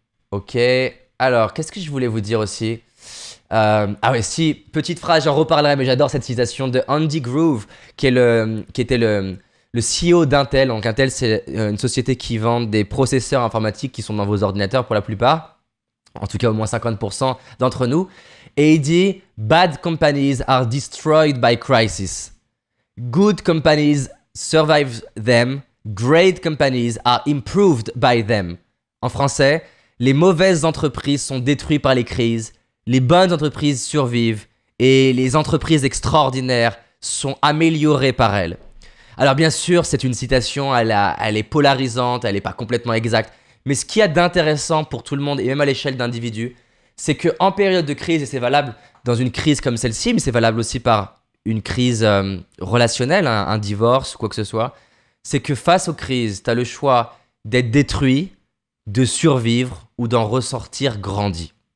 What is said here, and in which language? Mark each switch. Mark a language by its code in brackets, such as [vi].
[fr] Ok, alors qu'est-ce que je voulais vous dire aussi? Ah ouais, si, petite phrase, j'en reparlerai, mais j'adore cette citation de Andy Grove, qui était le CEO d'Intel. Donc Intel, c'est une société qui vend des processeurs informatiques qui sont dans vos ordinateurs pour la plupart, en tout cas au moins 50% d'entre nous. [en] Et il dit « Bad companies are destroyed by crisis. Good companies survive them. Great companies are improved by them. [fr] » En français, les mauvaises entreprises sont détruites par les crises, les bonnes entreprises survivent et les entreprises extraordinaires sont améliorées par elles. Alors bien sûr, c'est une citation, elle est polarisante, elle n'est pas complètement exacte, mais ce qu'il y a d'intéressant pour tout le monde et même à l'échelle d'individus, c'est qu'en période de crise, et c'est valable dans une crise comme celle-ci, mais c'est valable aussi par une crise relationnelle, un divorce ou quoi que ce soit, c'est que face aux crises, tu as le choix d'être détruit, de survivre ou d'en ressortir grandi.